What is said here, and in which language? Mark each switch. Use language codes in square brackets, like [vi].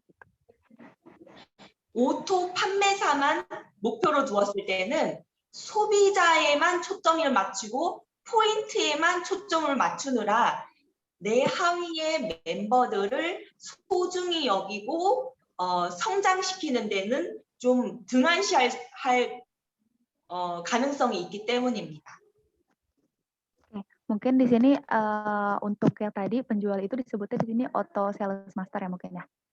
[id] Gitu. [ko] 오토 판매사만 목표로 두었을 때는 소비자에만 초점을 맞추고 포인트에만 초점을 맞추느라 내 하위의 멤버들을 소중히 여기고 성장시키는 데는 좀 등한시할 가능성이 있기 때문입니다. [id] Mungkin di sini untuk yang tadi penjual itu disebutnya di sini auto sales master ya mungkin ya.